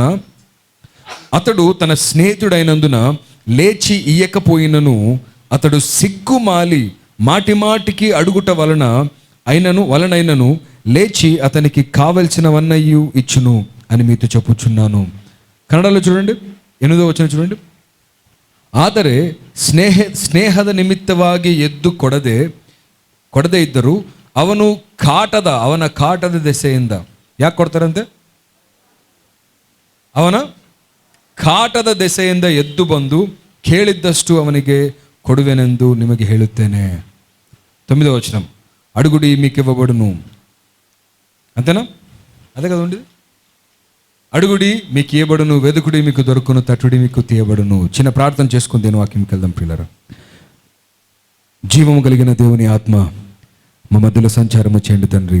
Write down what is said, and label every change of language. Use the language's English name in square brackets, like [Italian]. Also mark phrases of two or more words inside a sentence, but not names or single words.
[Telugu] అతడు తన స్నేహితుడైనందున లేచి ఇయ్యకపోయినను అతడు సిగ్గుమాలి మాటిమాటికి అడుగుట వలనైనను లేచి అతనికి కావలసినవన్నయ్యూ ఇచ్చును అని మీతో చెప్పుచున్నాను. కన్నడలో చూడండి, 8వ వచనం చూడండి. [Kannada] ಆದರೆ ಸ್ನೇಹದ ನಿಮಿತ್ತವಾಗಿ ಎದ್ದು ಕೊಡದೆ ಇದ್ದರು ಅವನ ಕಾಟದ ದೆಸೆಯಿಂದ. ಯಾಕೆ ಕೊಡ್ತಾರಂತೆ? ಅವನ ಕಾಟದ ದೆಸೆಯಿಂದ ಎದ್ದು ಬಂದು ಕೇಳಿದ್ದಷ್ಟು ಅವನಿಗೆ ಕೊಡುವೆನೆಂದು ನಿಮಗೆ ಹೇಳುತ್ತೇನೆ. [Telugu] 9వ వచనం, అడుగుడి మీకు ఇవ్వబడును. అంతేనా? అదే కదా ఉండేది. అడుగుడి మీకు ఇవ్వబడును, వెదుకుడి మీకు దొరుకును, తట్టుడి మీకు తీయబడును. చిన్న ప్రార్థన చేసుకుని దేని వాక్యంకి వెళ్దాం ప్రియులారా. జీవము కలిగిన దేవుని ఆత్మ మా మధ్యలో సంచారము చేయండి తండ్రి.